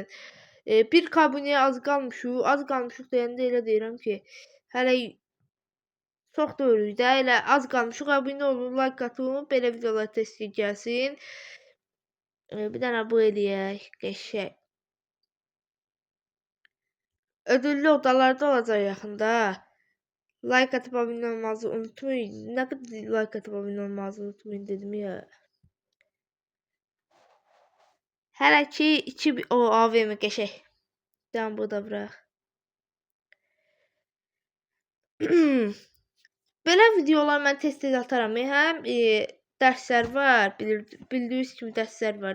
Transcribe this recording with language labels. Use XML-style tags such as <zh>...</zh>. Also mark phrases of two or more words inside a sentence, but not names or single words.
<az>1K abunəyə az qalmışıq deyəndə elə deyirəm ki, hələ çox deyilük də, elə az qalmışıq, abunə olun, like atın, belə videolar tez-tez gəlsin. Bir dənə bu eləyək, qəşəng.</az> <tr>Ödüllü odalarda</tr> <az>olacaq yaxında.</az> <tr>Like atıp abone olmayı unutmayın. Ne kadar like atıp abone olmayı unutmayın dedim ya.</tr> <az>Hələ ki 2 o AVM qəşəng. Dən bu da bırax. Belə videolar mən tez-tez ataram. Həm dərslər var, bildiyiniz kimi dərslər var.</az>